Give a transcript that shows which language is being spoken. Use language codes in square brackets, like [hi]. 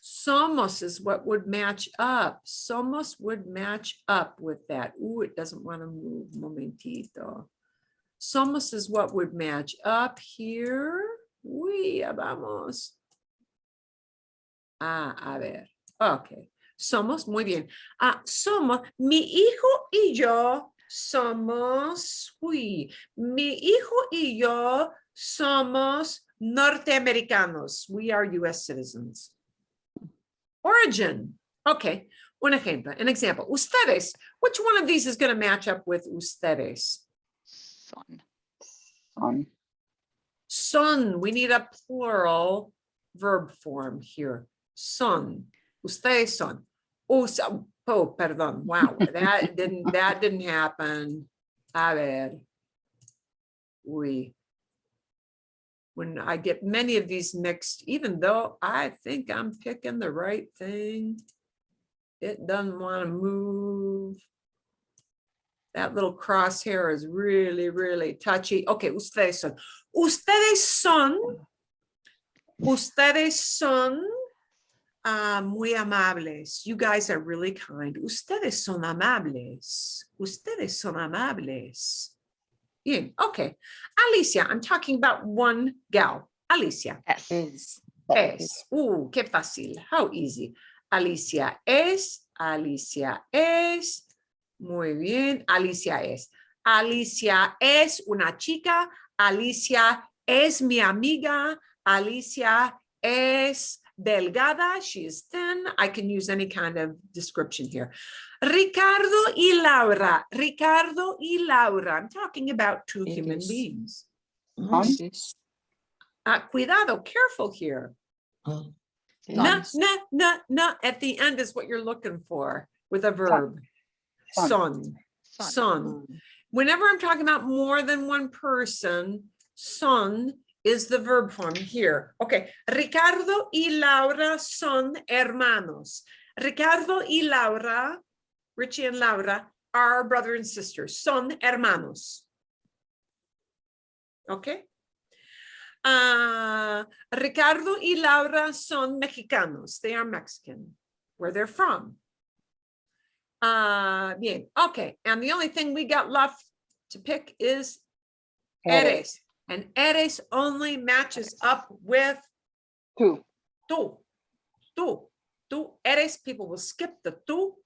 [en] Somos is what would match up. Somos would match up with that. Ooh, it doesn't want to move. Momentito. Somos is what would match up here. [es] Uy, ya vamos. A ver. Ok. Somos, muy bien. Somos, mi hijo y yo somos, mi hijo y yo somos norteamericanos. [en] We are US citizens. Origin. Okay. [es] Un ejemplo, an example. Ustedes. [en] Which one of these is going to match up with ustedes? [es] Son. Son. Son. [en] We need a plural verb form here. [es] Son. Ustedes son. Oh, perdón. Wow. [en] That didn't happen. [es] A ver. [en] When I get many of these mixed, even though I think I'm picking the right thing, it doesn't want to move. That little crosshair is really, really touchy. [es] Okay, ustedes son. Ustedes son. Ustedes son muy amables. [en] You guys are really kind. [es] Ustedes son amables. Ustedes son amables. Bien, okay. [en] Alicia, I'm talking about one gal. [es] Alicia. S. Es. Es. Qué fácil. [en] How easy. [es] Alicia es. Alicia es. Muy bien. Alicia es. Alicia es una chica. Alicia es mi amiga. Alicia es delgada. [en] She is thin. I can use any kind of description here. Ricardo y Laura. Ricardo y Laura. I'm talking about two human [es] Eres. [en] beings. [es] No, es. [en] Cuidado, careful here. Oh, Na, [es] es. [en] na, at the end is what you're looking for with a verb. [es] Son. Son. Son. Son. Mm. [en] Whenever I'm talking about more than one person, son is the verb form here. Okay. [es] Ricardo y Laura son hermanos. [en] Ricardo y Laura, Richie and Laura, are brother and sister. [es] Son hermanos. [en] Okay. [es] Ricardo y Laura son mexicanos. [en] They are Mexican, where they're from. Bien, okay. And the only thing we got left to pick is eres. And eres only matches up with [es] Tú. [en] tú. Eres, people will skip the tú.